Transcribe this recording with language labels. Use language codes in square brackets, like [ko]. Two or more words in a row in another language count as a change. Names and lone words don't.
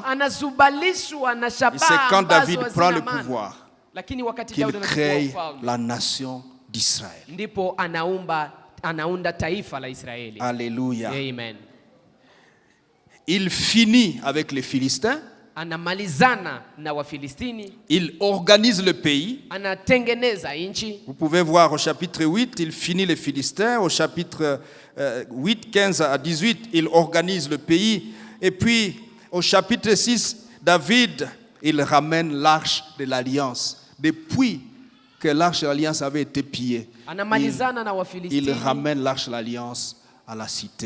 [fr] Et c'est quand David prend le pouvoir qu'il crée la nation d'Israël. Alléluia. Amen. il finit avec les Philistins. [sw] Anamalizana na Wafilistini. [fr] Il organise le pays. [sw] Anatengeneza nchi. [fr] Vous pouvez voir au chapitre 8, il finit les Philistins. Au chapitre 8, 15 à 18, il organise le pays. Et puis, au chapitre 6, David, il ramène l'arche de l'Alliance. Depuis que l'arche de l'Alliance avait été pillée, il ramène l'arche de l'Alliance à la cité.